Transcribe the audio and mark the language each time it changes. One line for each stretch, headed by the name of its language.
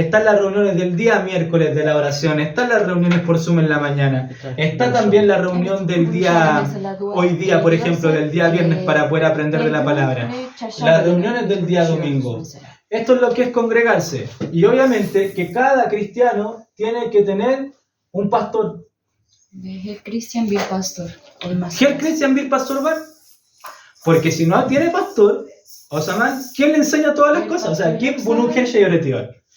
Spanish: Están las reuniones del día miércoles de la oración. Están las reuniones por Zoom en la mañana. Está también la reunión del día, hoy día, por ejemplo, del día viernes para poder aprender de la palabra. Las reuniones del día domingo. Esto es lo que es congregarse. Y obviamente que cada cristiano tiene que tener un pastor.
Turkish: Ve her Hristiyan bir pastor olması. ¿Qué Cristian bir pastor var?
Spanish: Porque si no tiene pastor, o sea, ¿quién le enseña todas las cosas? O sea, ¿quién
Turkish: bunu her şey öğretiyor?